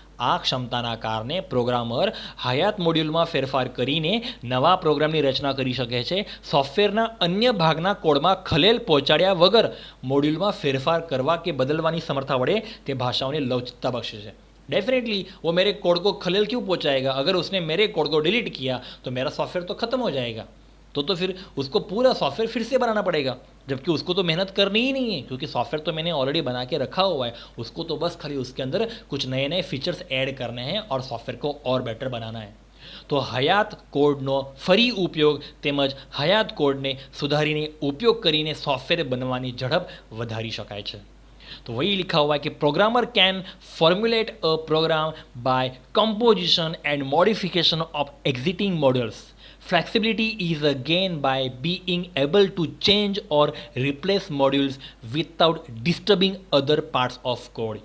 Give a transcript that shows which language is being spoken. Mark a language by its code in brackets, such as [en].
[gu] આ ક્ષમતાના કારણે પ્રોગ્રામર હયાત મોડ્યુલમાં ફેરફાર કરીને નવા પ્રોગ્રામની રચના કરી શકે છે। સોફ્ટવેરના અન્ય ભાગના કોડમાં ખલેલ પહોંચાડ્યા વગર મોડ્યુલમાં ફેરફાર કરવા કે બદલવાની સમર્થા વડે તે ભાષાઓને લવચિકતા બક્ષે છે। [hi] डेफिनेटली वो मेरे कोड को खलेल क्यों पहुंचाएगा? अगर उसने मेरे कोड को डिलीट किया तो मेरा सॉफ्टवेयर तो ख़त्म हो जाएगा। तो फिर उसको पूरा सॉफ्टवेयर फिर से बनाना पड़ेगा, जबकि उसको तो मेहनत करनी ही नहीं है, क्योंकि सॉफ्टवेयर तो मैंने ऑलरेडी बना के रखा हुआ है। उसको तो बस खाली उसके अंदर कुछ नए नए फीचर्स ऐड करने हैं और सॉफ्टवेयर को और बेटर बनाना है। [gu] तो હયાત કોડનો ફરી ઉપયોગ તેમજ હયાત કોડને સુધારીને ઉપયોગ કરીને સોફ્ટવેર બનવાની ઝડપ વધારી શકાય છે। [hi] तो वही लिखा हुआ है कि [en] Programmer can formulate a program by composition and modification of existing models. Flexibility is a gain by being able to change और replace modules without disturbing other parts of code.